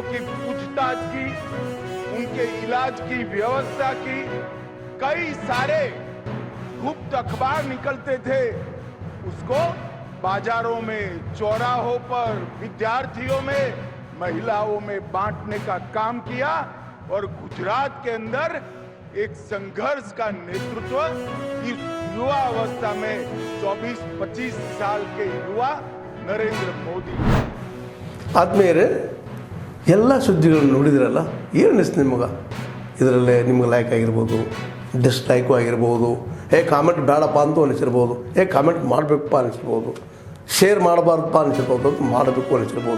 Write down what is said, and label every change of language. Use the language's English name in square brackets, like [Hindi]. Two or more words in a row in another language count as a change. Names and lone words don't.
[Hindi] की पूछताछ की, उनके इलाज की व्यवस्था की, कई सारे गुप्त अखबार निकलते थे, उसको बाजारों में, चौराहों पर, विद्यार्थियों में, महिलाओं में बांटने का काम किया और गुजरात के अंदर एक संघर्ष का नेतृत्व इस युवा अवस्था में 24-25 साल के युवा नरेंद्र मोदी। [Kannada] ಆದ್ಮೇಲೆ ಎಲ್ಲ ಸುದ್ದಿಗಳನ್ನು ನೋಡಿದ್ರಲ್ಲ, ಏನು ಅನಿಸ್ತು ನಿಮಗೆ? ಇದರಲ್ಲೇ ನಿಮ್ಗೆ ಲೈಕ್ ಆಗಿರ್ಬೋದು, ಡಿಸ್ಲೈಕು ಆಗಿರ್ಬೋದು, ಕಾಮೆಂಟ್ ಬೇಡಪ್ಪ ಅಂತೂ ಅನಿಸಿರ್ಬೋದು, ಕಾಮೆಂಟ್ ಮಾಡಬೇಕಪ್ಪ ಅನಿಸಿರ್ಬೋದು, ಶೇರ್ ಮಾಡಬಾರ್ದಪ್ಪ ಅನಿಸಿರ್ಬೋದು, ಮಾಡಬೇಕು ಅನಿಸಿರ್ಬೋದು.